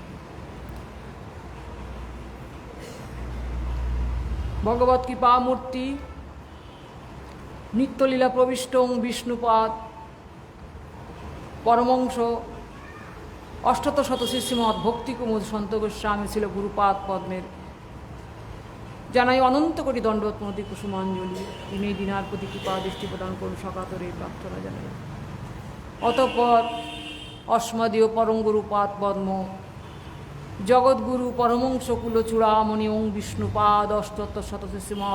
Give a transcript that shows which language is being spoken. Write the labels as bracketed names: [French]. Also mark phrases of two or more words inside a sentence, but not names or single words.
[Bangla] ভগবত কৃপা মূর্তি নিত্যলীলা প্রবিষ্ট বিষ্ণুপাদ পরমংশ অষ্টশত শ্রীমদ ভক্তিকুমুদ সন্ত গোস্বামী ছিল गुरुपाद पद्मेर জানাই অনন্ত কোটি দণ্ডবত প্রণতি কুসুমাঞ্জলি তিনি দিনার প্রতি কৃপা দৃষ্টি প্রদান করুন সকাতরে প্রার্থনা জানাই অতঃপর অস্মদীয় পরম গুরুপাদ পদ্ম জগৎগুরু পরমংশ কুলচূড়ামণি ওং বিষ্ণুপাদ অষ্টশত শ্রীমৎ